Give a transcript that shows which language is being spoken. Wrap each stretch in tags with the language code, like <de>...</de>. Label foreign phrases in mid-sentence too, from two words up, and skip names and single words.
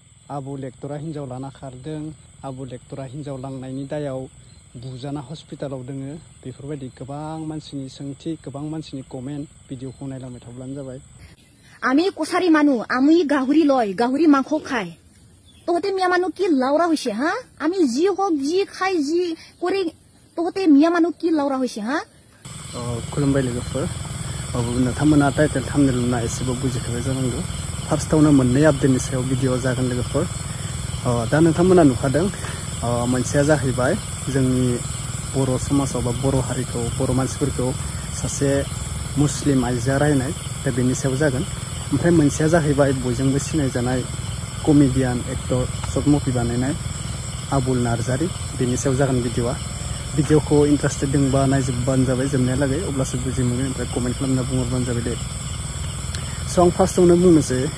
<brx>आबुल एक्टरा हिन्जाव लाना खारदों आबुल एक्टरा हिन्जाव लांनायनि दायाव बुजाना हस्पिटालाव दोङो बेफोरबायदि गोबां मानसिनि सोंथि गोबां मानसिनि कमेन्ट भिडिअखौ नायलांबाय थाब्लानो जाबाय</brx> <as>আমি কোসারি মানু আমি গাহুরি লয় গাহুরি মাংস খাই তোহতে মিয়া মানু কি লাউরা হইছে হা আমি জি হোক জি খাই জি করে তোহতে মিয়া মানু কি লাউরা হইছে হা</as> <brx>खुलुमबाय लोगोफोर नोंथांमोना</brx> <en>title thumbnail</en> <brx>नुना एसेबो बुजिखाबाय जानांगौ फार्स्टआवनो मोननै आपडेटनि सायाव भिडिअ जागोन लोगोफोर दा नोंथांमोना नुखादों मोनसेया जाहैबाय जोंनि बर' समाजाव बा बर' हारिखौ बर' मानसिफोरखौ सासे मुस्लिम आइजोआ रायनाय दा बेनि सायाव जागोन ओमफ्राय मोनसेया जाहैबाय बयजोंबो सिनायजानाय</brx> <en>comedian actor short movie</en> <brx>बानायनाय आबुल नार्जारी बेनि सायाव जागोन भिडिअखौ इन्टारेस्टेड दंबा नायजोबबानो जाबाय जोबनायालागै अब्लासो बुजि मोनगोन ओमफ्राय कमेन्ट खालामना बुंहरबानो जाबाय दे स' आं फार्स्टआवनो बुंनोसै</brx>